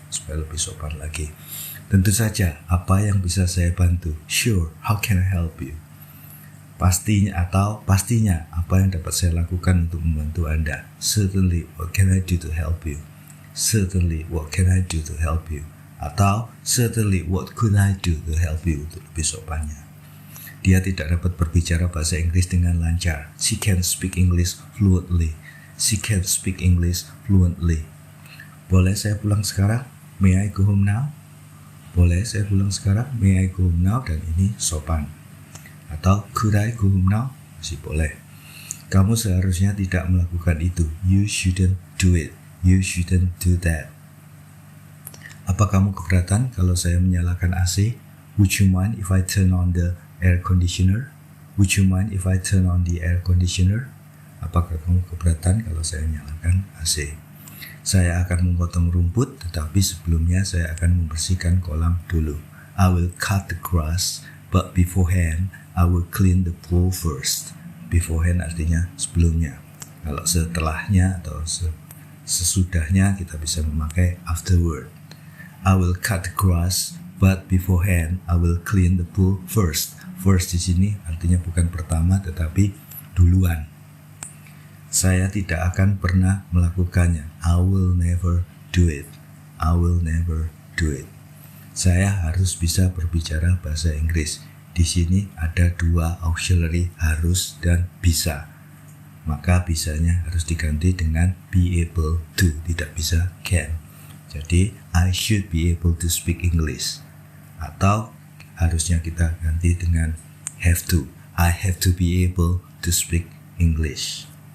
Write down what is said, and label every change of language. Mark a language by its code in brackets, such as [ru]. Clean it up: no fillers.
[id] Supaya lebih sopan lagi. Tentu saja, apa yang bisa saya bantu? [en] Sure, how can I help you? [id] Pastinya, apa yang dapat saya lakukan untuk membantu Anda? [en] Certainly, what can I do to help you? Certainly, what can I do to help you? [id] Atau [en] certainly, what could I do to help you? [id] Untuk lebih sopannya. Dia tidak dapat berbicara bahasa Inggris dengan lancar. [en] She can speak English fluently. She can speak English fluently. [id] Boleh saya pulang sekarang? [en] May I go home now? [id] Boleh saya pulang sekarang? [en] May I go home now? [id] Dan ini sopan. Atau [en] could I go home now? [id] Masih boleh. Kamu seharusnya tidak melakukan itu. [en] You shouldn't do it. You shouldn't do that. [id] Apa kamu keberatan kalau saya menyalakan AC? [en] Would you mind if I turn on the air conditioner? Would you mind if I turn on the air conditioner? [id] Apakah kamu keberatan kalau saya menyalakan AC? Saya akan memotong rumput, tetapi sebelumnya saya akan membersihkan kolam dulu. [en] I will cut the grass, but beforehand I will clean the pool first. [id] Beforehand artinya sebelumnya. Kalau setelahnya atau sesudahnya kita bisa memakai afterward. [en] I will cut the grass, but beforehand I will clean the pool first. [id] First di sini artinya bukan pertama tetapi duluan. Saya tidak akan pernah melakukannya. [en] I will never do it. I will never do it. [id] Saya harus bisa berbicara bahasa Inggris. Di sini ada dua auxiliary harus dan bisa. Maka bisanya harus diganti dengan be able to, tidak bisa can. Jadi [en] I should be able to speak English. [id] Atau harusnya kita ganti dengan [en] have to. I have to be able to speak English.